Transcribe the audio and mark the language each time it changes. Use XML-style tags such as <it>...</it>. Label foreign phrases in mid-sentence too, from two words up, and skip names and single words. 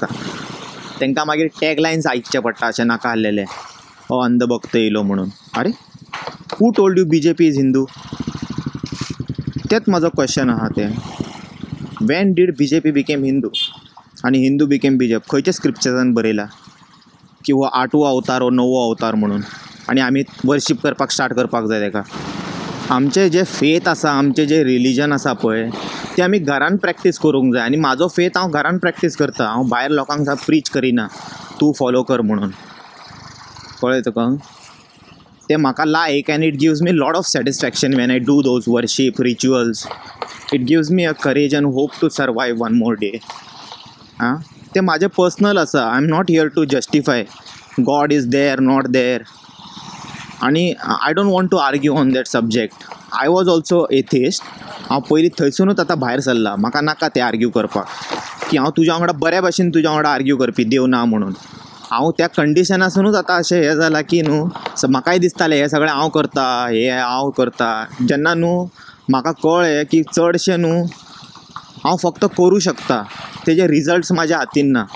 <kok>तांकां मागीर टॅगलायन्स आयकचे पडटा अशें नाका आसलेले, हो अंधभक्त येयलो म्हणून.</kok> <en>Are who told you BJP is Hindu?</en> <kok>तेच म्हाजो क्वेश्चन आहा ते.</kok> <en>When did BJP become Hindu आनी Hindu become BJP?</en> <kok>खंयच्या स्क्रिप्चरान बरयला की हो 8वो अवतार हो 9वो अवतार म्हणून, आनी आमी वर्शीप करपाक स्टार्ट करपाक जाय ताका? आमचे जे फेथ आसा, आमचे जे रिलीजन आसा पळय ते आमी घरान प्रॅक्टीस करूंक जाय. आनी म्हाजो फेथ हांव घरान प्रॅक्टीस करता. हांव भायर लोकांक प्रीच करिना तूं फॉलो कर म्हणून, कळ्ळें तुका? ते म्हाका</kok> <en>लायक and it gives me lot of satisfaction when I do those worship rituals. It gives me a courage and hope to survive one more day.</en> <kok>आं ते म्हाजें पर्सनल आसा.</kok> <en>I am not here to justify God is there not there, आनी I don't want to argue on that subject. I was also atheist.</en> <kok>हांव पयलीं थंयसुनूच आतां भायर सरला. म्हाका नाका ते आर्ग्यू करपाक की हांव तुज्या वांगडा बऱ्या भाशेन तुज्या वांगडा आर्ग्यू करपी देव ना म्हणून. हांव त्या कंडिशनासूनच आतां अशें हें जालां की न्हू म्हाकाय दिसतालें हें सगळें हांव करता, हें हांव करता. जेन्ना न्हू म्हाका कळ्ळें की चडशें न्हू हांव फक्त करूं शकता, तेजे रिजल्ट्स म्हाज्या हातीन ना.</kok>